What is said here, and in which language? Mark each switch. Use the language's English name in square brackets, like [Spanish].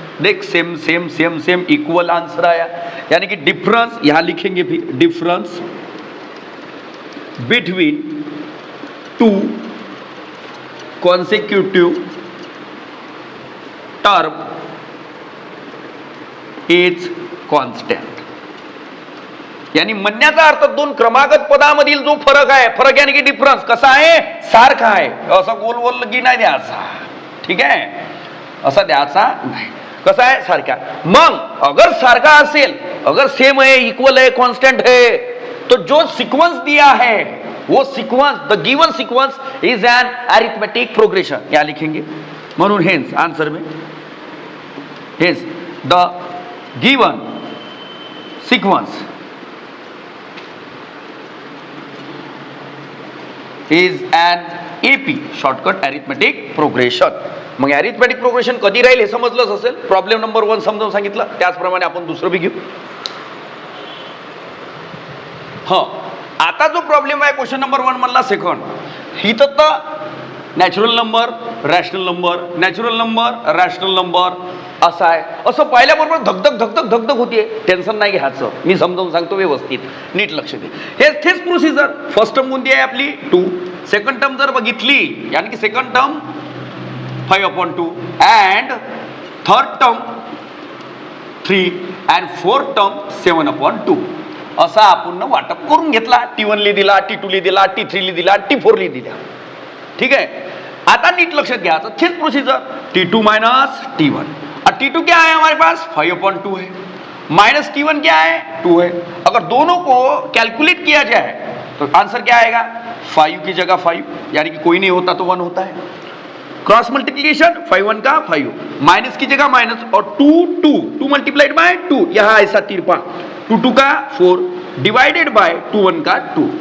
[Hindi] देख same same same same equal answer आया. यानी कि डिफरेंस यहां लिखेंगे फिर, [English] Difference between two consecutive term is constant. [Marathi] यानी म्हणण्याचा अर्थ दोन क्रमागत पदामधील जो फरक आहे, फरक यानी की डिफरन्स कसा आहे, सारखा आहे. असं गोल गोल की नाही द्यायचा. ठीक आहे, असा द्यायचा नाही. कसा आहे, सारखा. मग अगर सारखा असेल, [Hindi] अगर सेम है, इक्वल है, कांस्टेंट है, तो जो सीक्वेंस दिया है वो sequence, [English] The given sequence is an arithmetic progression. [Hindi] या लिखेंगे. [Marathi] म्हणून [English] Hence answer में hence the given sequence is an AP, shortcut arithmetic progression. [Marathi] मग अरिथमेटिक प्रोग्रेशन कधी राहील हे समजलंच असेल. प्रॉब्लेम नंबर 1 समजावून सांगितलं, त्याचप्रमाणे आपण दुसरं बी घेऊ. आता जो प्रॉब्लेम आहे क्वेश्चन नंबर 1 मधला सेकंड, ही तर natural number, rational number, natural number, rational number असं आहे. असं पाहिल्याबरोबर धगधग धगधग धगधग होतीये. टेन्शन नाही घ्यायचं, मी समजावून सांगतो व्यवस्थित, नीट लक्ष दे. हेच प्रोसिजर. फर्स्ट टर्म कोणती आहे आपली 2, सेकंड टर्म जर बघितली यानी की second term 5/2 and third term 3 and fourth term 7/2 असा आपण वाटप करून घेतला. T1 ली दिला, T2 ली दिला, T3 ली दिला, T4 ली दिला. [Hindi] ठीक है, [Marathi] आता नीट लक्षात घ्यायचं. थेच प्रोसीजर T2 माइनस T1. [Hindi] और T2 क्या है हमारे पास 5/2 है, माइनस T1 क्या है 2 है. अगर दोनों को कैलकुलेट किया जाए तो आंसर क्या आएगा, 5 की जगह 5, यानी कि कोई नहीं होता तो 1 होता है. क्रॉस मल्टीप्लीकेशन 5 1 का 5, माइनस की जगह माइनस, और 2 मल्टीप्लाइड बाय 2, यहां ऐसा तिरपा, 2 का 4 डिवाइडेड बाय 2 1 का 2.